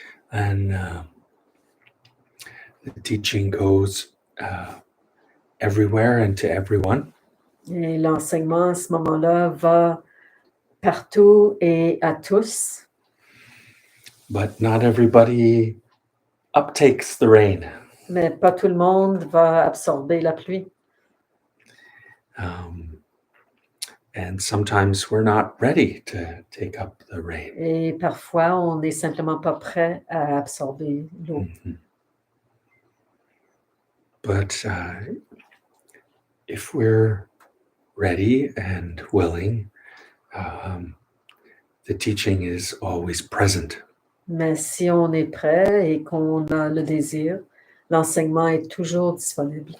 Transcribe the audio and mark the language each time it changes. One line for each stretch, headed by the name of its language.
English: And the teaching goes everywhere and to everyone.
French: Et l'enseignement à ce moment-là va partout et à tous.
English: But not everybody uptakes the rain.
French: Mais pas tout le monde va absorber la pluie.
English: And sometimes we're not ready to take up the rain.
French: Et parfois, on n'est simplement pas prêt à absorber l'eau. Mm-hmm.
English: But if we're ready and willing, the teaching is always present.
French: Mais si on est prêt et qu'on a le désir, l'enseignement est toujours disponible.